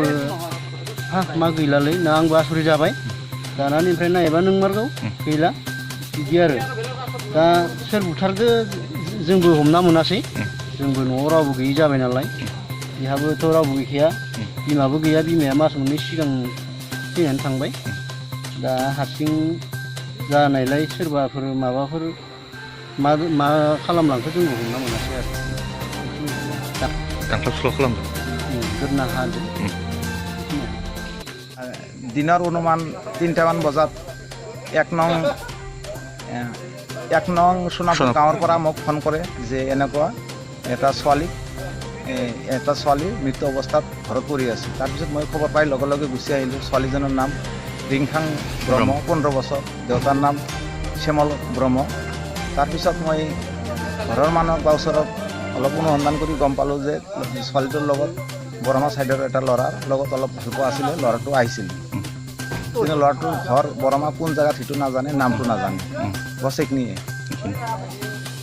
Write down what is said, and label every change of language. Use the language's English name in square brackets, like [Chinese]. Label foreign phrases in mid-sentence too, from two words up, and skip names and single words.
[Bodo] मा गैलालै ना आंबो आसुरि जाबाय जानानै ओमफ्राय नायबा नोंमारगौ गैला बिदि आरो दा सोर बुथारदो जोंबो हमना मोनासै जोंबो न'आव रावबो गैयि जाबाय नालाय बिहाबोथ' रावबो गैखाया बिमाबो गैया बिमाया मास मोननै सिगां थैनानै थांबाय दा हारसिं जानायलाय सोरबाफोर माबाफोर मा खालामलांखो जोंबो हमना मोनासै आरो दांख्लाब सुख्लाब खालामदों गोदना हाजों [Assamese] দিনৰ অনুমান 3টামান বজাত এক নং সোণাপুৰ গাঁৱৰ পৰা মোক ফোন কৰে যে এনেকুৱা এটা ছোৱালী মৃত্যু অৱস্থাত ঘৰত পৰি আছে তাৰপিছত মই খবৰ পাই লগে লগে গুচি আহিলোঁ ছোৱালীজনৰ নাম ৰিংখাং ব্ৰহ্ম 15 বছৰ দেউতাৰ নাম শ্যামল ব্ৰহ্ম তাৰপিছত মই ঘৰৰ মানুহক বা ওচৰত অলপ অনুসন্ধান কৰি গম পালোঁ যে ছোৱালীটোৰ লগত বৰমা ছাইডৰ এটা ল'ৰাৰ লগত অলপ ভালপোৱা আছিলে ল'ৰাটো আহিছিল কিন্তু ল'ৰাটোৰ ঘৰ বৰমা কোন জেগাত সেইটো নাজানে নামটো নাজানে বছেক নিয়ে